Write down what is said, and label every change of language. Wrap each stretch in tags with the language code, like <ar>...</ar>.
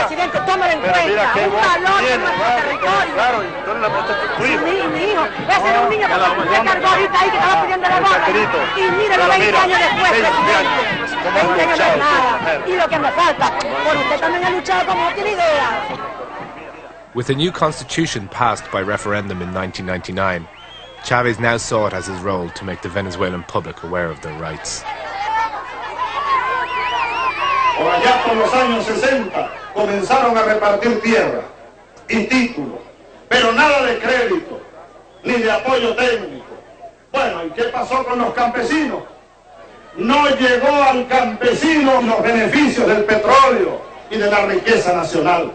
<es>presidente, tómalo en cuenta. Un valor de nuestro territorio. Claro, y tú le prestaste tu hijo. Mi hijo. Ese era un niño que se cargó ahorita ahí, que estaba pidiendo la boca. Y mírelo 20 años después, presidente. Usted no es nada. Y lo que me falta, por usted también ha luchado como no tiene idea.</es> <en>With a new constitution passed by referendum in 1999, Chavez now saw it as his role to make the Venezuelan public aware of their rights.</en> <es>Por allá por los años 60 comenzaron a repartir tierra y títulos, pero nada de crédito, ni de apoyo técnico. Bueno, ¿y qué pasó con los campesinos? No llegó al campesino los beneficios del petróleo y de la riqueza nacional.</es>